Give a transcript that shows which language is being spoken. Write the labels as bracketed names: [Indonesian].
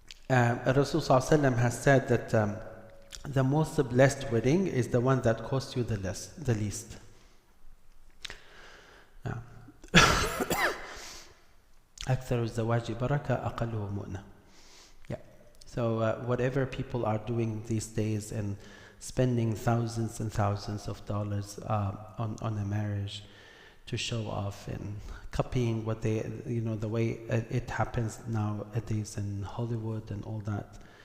[English] Rasul ﷺ has said that the most blessed wedding is the one that costs you the least. [Arabic] أكثر الزواج بركة أقله مؤنة. [English] Yeah. So whatever people are doing these days and spending thousands and thousands of dollars on a marriage to show off and copying what they, the way it happens nowadays in Hollywood and all that.